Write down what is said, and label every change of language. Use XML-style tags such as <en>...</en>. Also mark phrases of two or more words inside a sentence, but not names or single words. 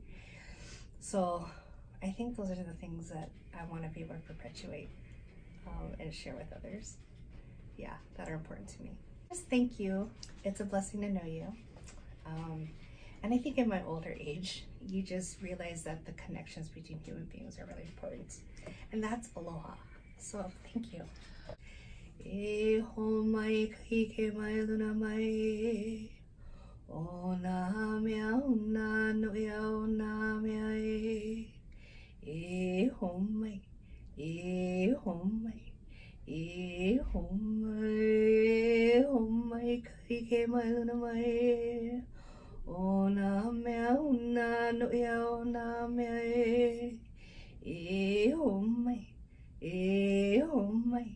<en>So I think those are the things that I want to be able to perpetuate and share with others. Yeah, that are important to me. Just thank you. It's a blessing to know you. And I think in my older age, you just realize that the connections between human beings are really important. And that's aloha. So thank you.</en> <haw>E ho mai kahike mai luna mai, o na mea una no ia o na mea e ho mai, e ho mai, e ho mai kahike mai luna mai, o na mea una no ia o na mea e ho mai, e ho mai.</haw>